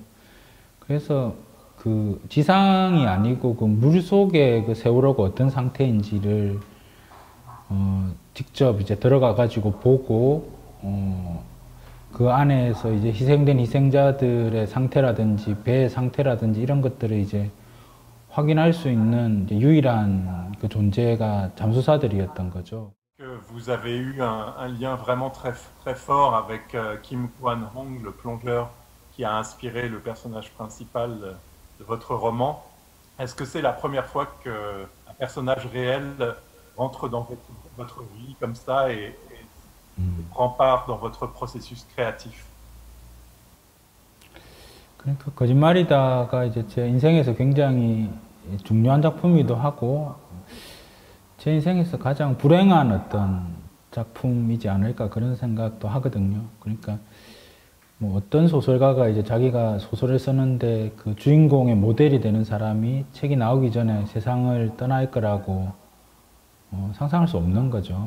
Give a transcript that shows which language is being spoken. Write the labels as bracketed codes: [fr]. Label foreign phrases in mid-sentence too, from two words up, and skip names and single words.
[ko] 그래서 그 지상이 아니고 그 물속에 그 세월호가 어떤 상태인지를 직접 이제 들어가 가지고 보고 그 안에서 이제 희생된 희생자들의 상태라든지 배의 상태라든지 이런 것들을 이제 확인할 수 있는 이제 유일한 그 존재가 잠수사들이었던 거죠. [fr] Que vous avez eu un lien vraiment très fort avec Kim Kwan-hong, le plongeur qui a inspiré le personnage principal de votre roman. Est-ce que c'est la première fois qu'un personnage réel rentre dans votre vie comme ça et prend part dans votre processus créatif? [ko] 그러니까 거짓말이다가 이제 제 인생에서 굉장히 중요한 작품이기도 하고 제 인생에서 가장 불행한 어떤 작품이지 않을까 그런 생각도 하거든요. 그러니까 뭐 어떤 소설가가 이제 자기가 소설을 쓰는데 그 주인공의 모델이 되는 사람이 책이 나오기 전에 세상을 떠날 거라고 상상할 수 없는 거죠.